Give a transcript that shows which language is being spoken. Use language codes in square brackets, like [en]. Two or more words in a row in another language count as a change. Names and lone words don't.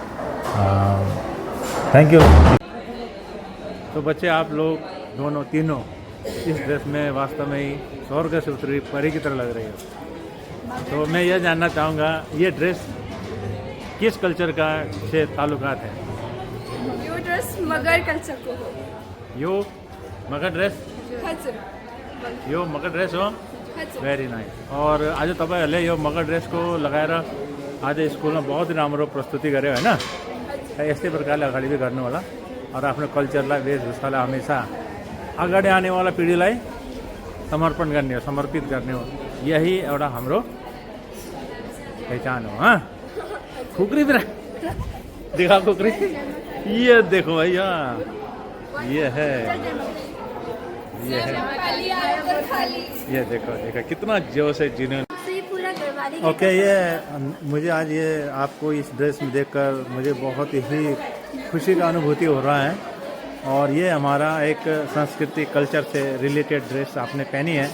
[en] thank you. [hi] तो बच्चे, आप लोग दोनों तीनों इस ड्रेस में वास्तव में ही स्वर्ग से उतरी परी की तरह लग रही हो। तो मैं यह जानना चाहूँगा, ये ड्रेस किस कल्चर का से ताल्लुकात है? [ne] यो ड्रेस मगर कल्चर को हो। यो मगर ड्रेस यो मगर ड्रेस हो। [en] very nice. [ne] और आज तपाईँ हले यो मगर ड्रेस को लगाएर आज स्कूल में बहुत राम्रो प्रस्तुति गर्यो हैन? यस्तै प्रकारले अगाडि भी गर्नु होला, और आफ्नो कल्चरलाई, वेशभूषालाई हमेशा अगाडि आनेवाला पिँढीलाई समर्पण गर्ने हो, समर्पित गर्ने हो। यही एउटा हाम्रो पहचान हो। [hi] हाँ, खुकरी भी दिखा खुकरी, ये देखो भैया, ये है, ये है, ये देखो कितना जोश है जिन्होंने। ओके, ये मुझे आज ये आपको इस ड्रेस में देखकर मुझे बहुत ही खुशी का अनुभूति हो रहा है, और ये हमारा एक संस्कृति कल्चर से रिलेटेड ड्रेस आपने पहनी है।